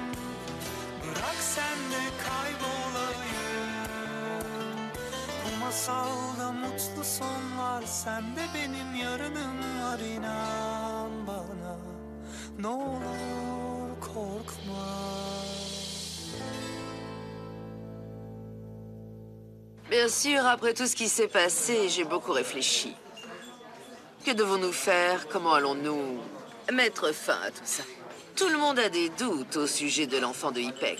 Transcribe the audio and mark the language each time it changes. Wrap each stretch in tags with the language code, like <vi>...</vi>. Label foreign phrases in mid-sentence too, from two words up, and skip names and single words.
<tr>Bırak sen de kaybolayım. Bu masalda mutlu son var, sen de benim yarınım var, inan bana. Ne olur korkma.</tr> <fr>Bien sûr, après tout ce qui s'est passé, j'ai beaucoup réfléchi. Que devons-nous faire? Comment allons-nous mettre fin à tout ça? Tout le monde a des doutes au sujet de l'enfant de Ipek.</fr>